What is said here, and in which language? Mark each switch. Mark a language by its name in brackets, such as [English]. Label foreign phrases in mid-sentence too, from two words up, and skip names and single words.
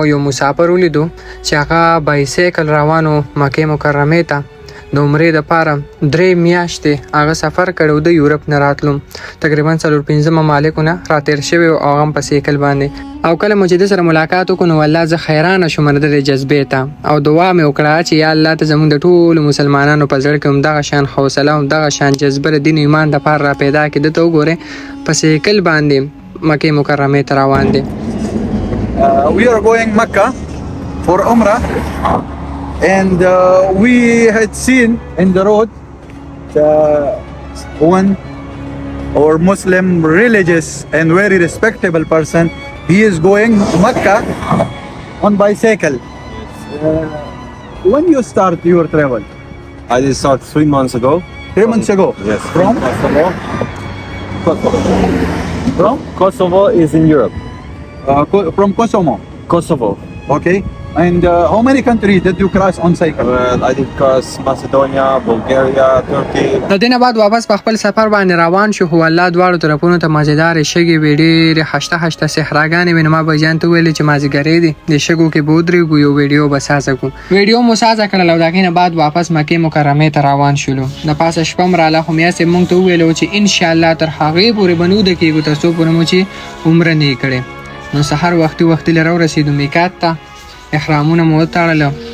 [Pashto] یو مسافر ولیدو چې هغه بایسیکل روانو مکه مکرمه ته د عمرې د پاره 3 میاشتې هغه سفر کړو د یورپ نه راتلم تقریبا 4-5 ممالکونه راتیر شوی او هغه په سیکل باندې او کله مجد سره ملاقات وکړو والله زه حیران شوم د جذبې ته او دعا مې وکړه چې یا الله ته زموږ د ټول مسلمانانو په زړه کې هم دغه شان حوصله او دغه شان جذبه دین ایمان د پاره را پیدا کړي ته وګوره په سیکل باندې مکه مکرمه ته روان دي [English] we are going Mecca for Umrah and we had seen in the road one or Muslim religious and very respectable person. He is going Mecca on bicycle. When you start your travel? I did start 3 months ago. 3 months ago? Yes. From? Kosovo. From? Kosovo is in Europe. From Kosovo. Kosovo. Okay. And how many countries did you cross on cycle? Well, I did cross Macedonia, Bulgaria, Turkey. [Pashto] د دې نه بعد واپس په خپل سفر باندې روان شو خو الله دواړو طرفونو ته مزیدار شګې وې ډېرې خشته صحراګانې وې نو ما بهجان ته وویلې چې مازدیګرې دي د شګو کې به ودرېږو یو ویډیو به سازه کړو ویډیو مو سازه کړل او د هغې نه بعد واپس مکې مکرمې ته روان شولو د پاسه شپه م راله خو میا صاحب موږ ته وویلو چې انشاءالله تر هغې پورې به نه وده کېږو تر څو پورې مو چې عمره نه یې کړې نو سهار وختي له راورسېدو میقات ته احرامونه مو وتړله